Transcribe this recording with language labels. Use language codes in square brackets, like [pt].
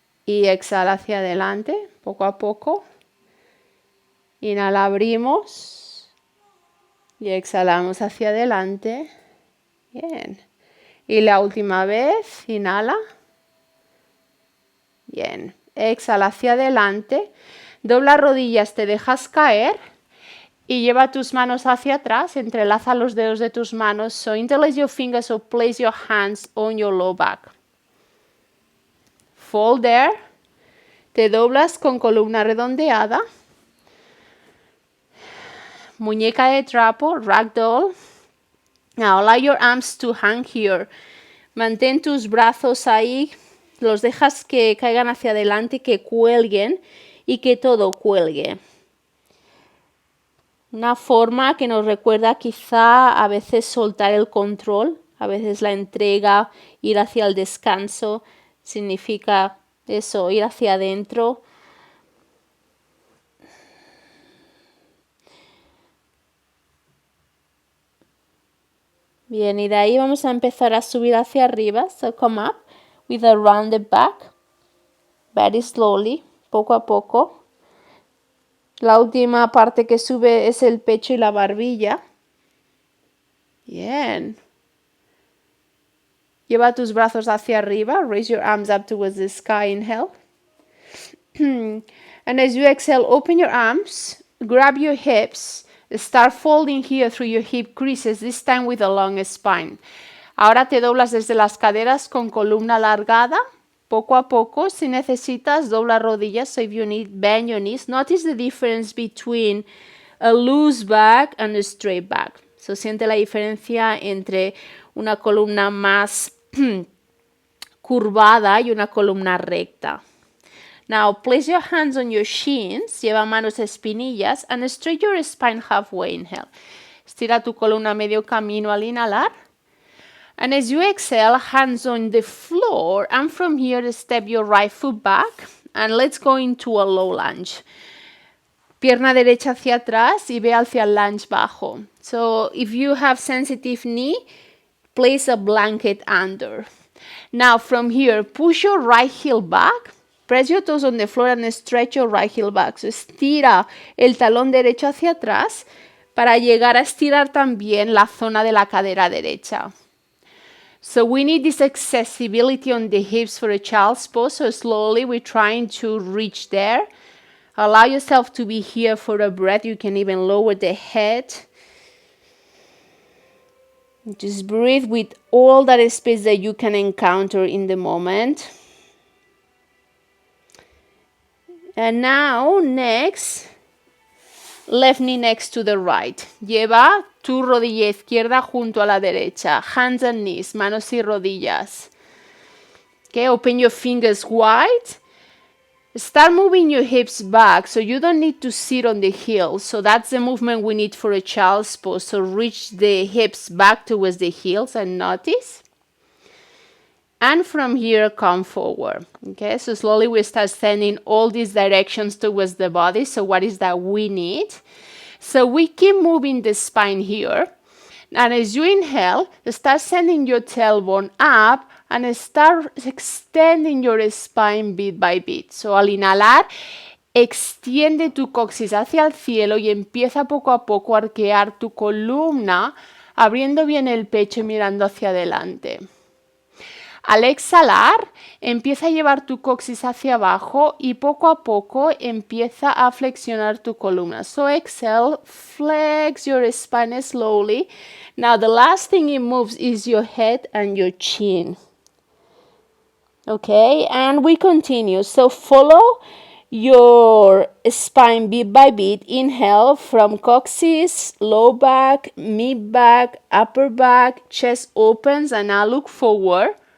[es] y exhala hacia adelante, poco a poco. Inhala, abrimos y exhalamos hacia adelante. Bien. Y la última vez, inhala. Bien. Exhala hacia adelante. Dobla rodillas, te dejas caer y lleva tus manos hacia atrás. Entrelaza los dedos de tus manos. [en] So interlace your fingers or place your hands on your low back. Fold there. [es] Te doblas con columna redondeada. Muñeca de trapo, [en] ragdoll. Now allow your arms to hang here. [es] Mantén tus brazos ahí, los dejas que caigan hacia adelante, que cuelguen y que todo cuelgue. Una forma que nos recuerda quizá a veces soltar el control, a veces la entrega, ir hacia el descanso, significa eso, ir hacia adentro. Bien, y de ahí vamos a empezar a subir hacia arriba. [en] So come up with a rounded back. Very slowly, [es] poco a poco. La última parte que sube es el pecho y la barbilla. Bien. Lleva tus brazos hacia arriba. [en] Raise your arms up towards the sky. Inhale. And as you exhale, open your arms. Grab your hips. Start folding here through your hip creases, this time with a long spine. [es] Ahora te doblas desde las caderas con columna alargada. Poco a poco, si necesitas, dobla rodillas. [en] So if you need, bend your knees. Notice the difference between a loose back and a straight back. [es] So siente la diferencia entre una columna más curvada y una columna recta. [en] Now, place your hands on your shins, [es] lleva manos a espinillas, [en] and straight your spine halfway. Inhale. [es] Estira tu columna medio camino al inhalar. [en] And as you exhale, hands on the floor, and from here, step your right foot back, and let's go into a low lunge. [es] Pierna derecha hacia atrás y ve hacia el lunge bajo. [en] So, if you have sensitive knee, place a blanket under. Now, from here, push your right heel back. Press your toes on the floor and stretch your right heel back. [es] So, estira el talón derecho hacia atrás para llegar a estirar también la zona de la cadera derecha. [en] So we need this accessibility on the hips for a child's pose. So slowly we're trying to reach there. Allow yourself to be here for a breath. You can even lower the head. Just breathe with all that space that you can encounter in the moment. And now, next, left knee next to the right. [es] Lleva tu rodilla izquierda junto a la derecha. [en] Hands and knees, [es] manos y rodillas. [en] Okay, open your fingers wide. Start moving your hips back, so you don't need to sit on the heels. So that's the movement we need for a child's pose. So reach the hips back towards the heels and notice. And from here, come forward. Okay, so slowly we start sending all these directions towards the body. So what is that we need? So we keep moving the spine here. And as you inhale, start sending your tailbone up and start extending your spine bit by bit. [es] So al inhalar, extiende tu coxis hacia el cielo y empieza poco a poco a arquear tu columna, abriendo bien el pecho y mirando hacia adelante. Al exhalar, empieza a llevar tu coxis hacia abajo y poco a poco empieza a flexionar tu columna. [en] So exhale, flex your spine slowly. Now the last thing it moves is your head and your chin. Okay, and we continue. So follow your spine bit by bit. Inhale from coccyx, low back, mid back, upper back, chest opens, and now look forward.